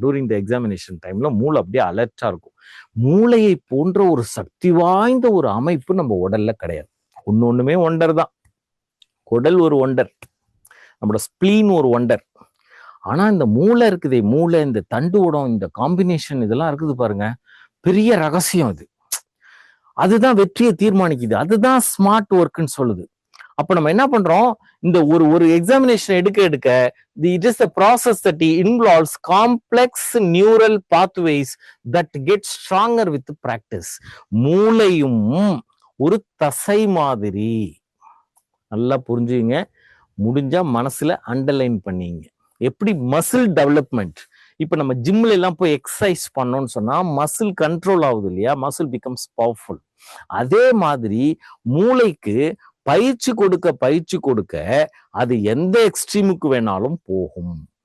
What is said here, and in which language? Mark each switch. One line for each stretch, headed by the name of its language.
Tamil: During the examination டைம்ல மூளை அப்படியே அலர்ட்டா இருக்கும். மூளையை போன்ற ஒரு சக்தி வாய்ந்த ஒரு அமைப்பு நம்ம உடல்ல கிடையாது. ஒண்ணுமே ஒண்டர் தான். குடல் ஒரு ஒண்டர், நம்மளோட ஸ்பிளீன் ஒரு ஒண்டர். ஆனா இந்த மூளை இருக்குதே, மூளை, இந்த தண்டுவடம், இந்த காம்பினேஷன் இதெல்லாம் இருக்குது பாருங்க, பெரிய ரகசியம் அது. அதுதான் வெற்றியை தீர்மானிக்குது. அதுதான் ஸ்மார்ட் ஒர்க்னு சொல்லுது. அப்ப நம்ம என்ன பண்றோம், இந்த ஒரு எக்ஸாமினேஷன் எடுக்க
English: It is a process that involves complex neural pathways that get stronger with practice.
Tamil: மூளையும் ஒரு தசை மாதிரி. நல்லா புரிஞ்சுங்க, முடிஞ்சா மனசுல அண்டர்லைன் பண்ணீங்க. எப்படி மசில் டெவலப்மெண்ட், இப்ப நம்ம ஜிம்ல எல்லாம் போய் எக்ஸசைஸ் பண்ணோம்னு சொன்னா மசில் கண்ட்ரோல் ஆகுது இல்லையா,
English: Muscle becomes powerful.
Tamil: அதே மாதிரி மூளைக்கு பயிற்சி கொடுக்க அது எந்த எக்ஸ்ட்ரீமுக்கு வேணாலும் போகும்.